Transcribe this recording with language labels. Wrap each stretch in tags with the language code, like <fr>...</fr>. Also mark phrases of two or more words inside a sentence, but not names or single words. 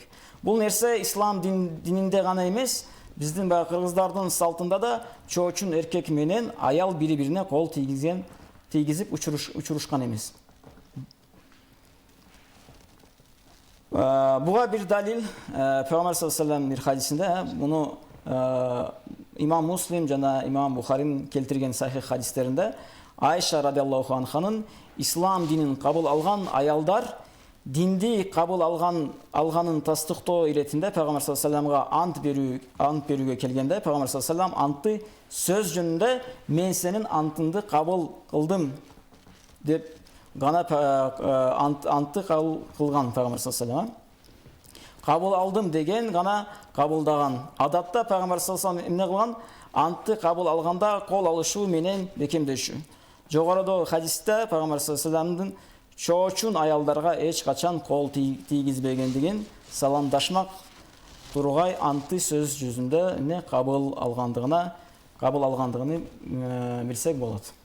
<ky>Бул нерсе ислам дининде гана эмес, биздин кыргыздардын салтында да чоочун эркек менен аял бири-бирине кол тийгизип учурушкан эмес. Буга бир далил Пайгамбар</ky> <ar>صلى الله عليه وسلم</ar> <ky>бир хадисинде, муну имам Муслим жана имам Бухарин келтирген сахих хадистеринде Айша</ky> <ar>رضي الله عنها</ar> <ky>ислам динин кабыл алган аялдар динди кабыл алганын тастыктоо иретинде Пайгамбар</ky> <ar>صلى الله عليه وسلم</ar> <ky>ант берүүгө келгенде Пайгамбар</ky> <ar>صلى الله عليه وسلم</ar> <ky>антты сөз жөнүндө мен сенин антыңды кабыл кылдым деп гана антты кабыл кылган. Пайгамбар</ky> <ar>صلى الله عليه وسلم</ar> <ky>кабыл алдым деген гана кабылдаган. Адатта Пайгамбар</ky> <ar>صلى الله عليه وسلم</ar> <ky>эмне кылган? Антты кабыл алганда кол алышуу менен бекемдешүү. Жогоруда хадисте Пайгамбар</ky> <ar>صلى الله عليه وسلم</ar> <ky>чоочун аялдарга эч качан кол тийгизбегендигин, саламдашмак тургай анты сөз жүзүндө эмне кабыл алгандыгын билсек болот.</ky>